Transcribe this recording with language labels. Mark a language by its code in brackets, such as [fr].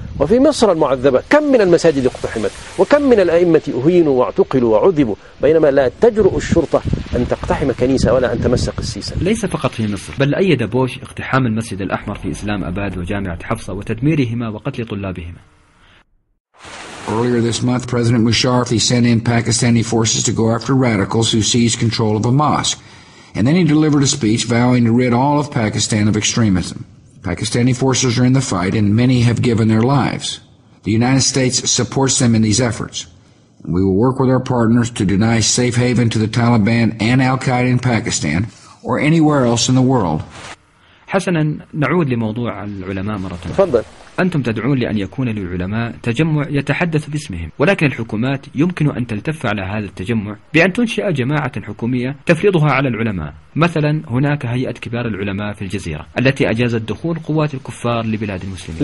[ar] وفي مصر المعذبة كم من المساجد اقتحمت، وكم من الأئمة أهينوا واعتقلوا وعذبوا، بينما لا تجرؤ الشرطة أن تقتحم كنيسة ولا أن تمس قسيسا. ليس فقط في مصر، بل أيد بوش اقتحام المسجد الأحمر في إسلام أباد وجامعة حفصة وتدميرهما وقتل طلابهما. [en] Earlier this month, President Musharraf sent in Pakistani forces to go after radicals who seized control of a mosque. And then he delivered a speech vowing to rid all of Pakistan of extremism. Pakistani forces are in the fight and many have given their lives. The United States supports them in these efforts. We will work with our partners to deny safe haven to the Taliban and Al-Qaeda in Pakistan or anywhere else in the world. [ar] حسناً، نعود لموضوع العلماء مرة أخرى. أنتم تدعون لأن يكون للعلماء تجمع يتحدث باسمهم، ولكن الحكومات يمكن أن تلتف على هذا التجمع بأن تنشئ جماعة حكومية تفرضها على العلماء. مثلا هناك هيئة كبار العلماء في الجزيرة التي أجازت دخول قوات الكفار لبلاد المسلمين.